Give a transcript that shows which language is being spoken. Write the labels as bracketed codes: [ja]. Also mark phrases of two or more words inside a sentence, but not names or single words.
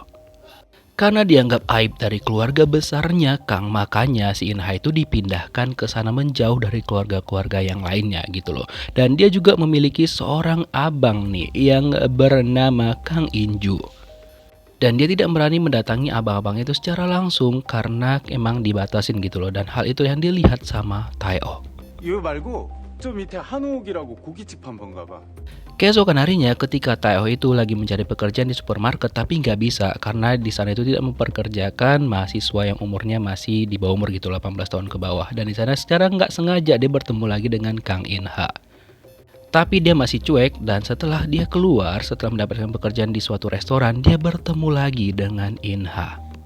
[id] Karena dianggap aib dari keluarga besarnya Kang, makanya si In-ha itu dipindahkan ke sana menjauh dari keluarga-keluarga yang lainnya gitu loh. Dan dia juga memiliki seorang abang nih yang bernama Kang In-ju. Dan dia tidak berani mendatangi abang-abang itu secara langsung karena emang dibatasin gitu loh. Dan hal itu yang dilihat sama Tae-oh. [ko] 이거 말고 저 밑에 한옥이라고 고깃집 한번 가봐. [id] Keesokan harinya ketika Tae-oh itu lagi mencari pekerjaan di supermarket, tapi nggak bisa karena di sana itu tidak memperkerjakan mahasiswa yang umurnya masih di bawah umur gitu, 18 tahun ke bawah. Dan di sana secara nggak sengaja dia bertemu lagi dengan Kang In-ha. Tapi dia masih cuek, dan setelah dia keluar setelah mendapatkan pekerjaan di suatu restoran, dia bertemu lagi dengan In-ha.